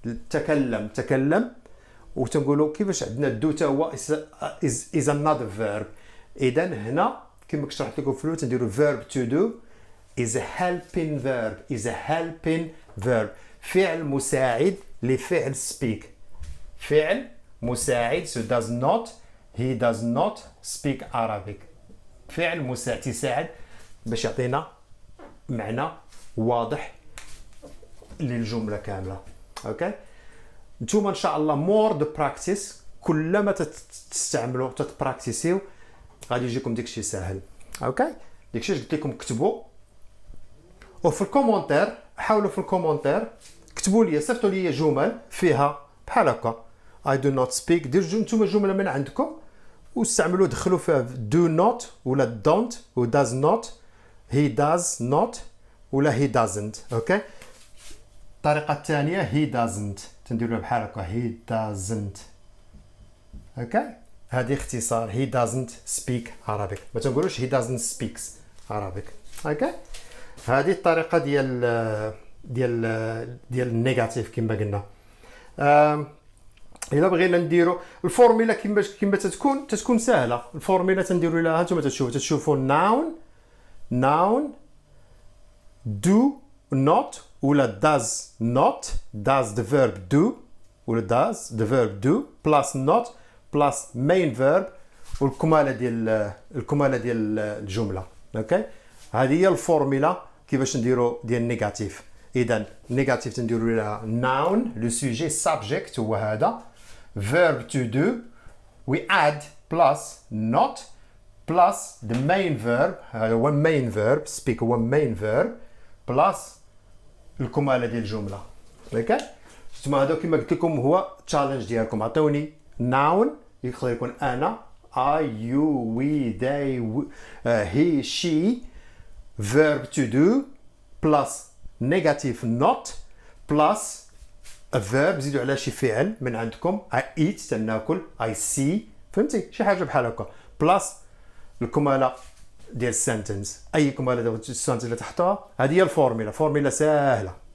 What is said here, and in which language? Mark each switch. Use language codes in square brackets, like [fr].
[ar] تكلم وتنقولوا كيفاش عندنا الدو تا هو [en] is another verb. [ar] اذا هنا كما شرحت لكم في الاول تنديروا [en] verb to do is a helping verb. [ar] فعل مساعد لفعل speak. فعل مساعد [en] so he does not speak Arabic. [ar] فعل مساعد تساعد باش يعطينا معنى واضح للجملة كاملة. اوكي نتوما ان شاء الله [en] more the practice [ar] كلما تستعملوا تتبراكتيسيو غادي يجيكم داكشي ساهل. اوكي داكشي قلت لكم كتبوا وفي الكومونتير حاولوا في الكومونتير كتبوا لي صيفطوا لي جمل فيها بحال هكا [en] I do not speak. [ar] ديروا نتوما جمله من عندكم واستعملوا دخلوا فيها [en] do not [ar] ولا don't و [en] does not he does not [ar] ولا [en] he doesn't. [ar] اوكي الطريقه الثانيه [en] he doesn't [ar] تنديروها بحال هكا he doesn't. اوكي هذه اختصار [en] he doesn't speak Arabic. [ar] ما تنقولوش [en] he doesn't speaks Arabic. [ar] اوكي هذه الطريقه ديال النيجاتيف كما قلنا. الا بغينا نديرو الفورمولا كما تتكون سهله. الفورمولا تنديروا لها هانتوما تشوفوا [en] noun do not ولا does the verb do ولا does the verb do plus not plus main verb [ar] والكماله ديال الجمله. اوكي هذه هي الفورمولا كيفاش نديرو ديال النيجاتيف. اذا نيجاتيف تنديروا لها [en] noun لو سوجي subject هو هذا verb to do we add plus not plus the main verb هذا هو main verb speak هو main verb plus [ar] الكمالة ديال الجملة. اوكي نتوما هذا كما قلت لكم هو تشالنج ديالكم. عطوني noun يقدر يكون انا I you we they he she [en] verb to do plus negative not plus a verb [ar] زيدوا على شي فعل من عندكم I eat تناكل I see فهمتي شي حاجه بحال هكا [en] plus [ar] الكماله ديال السنتنس. اي كماله ديال السنتنس اللي تحطوها هذه هي الفورمولا. فورمولا سهله.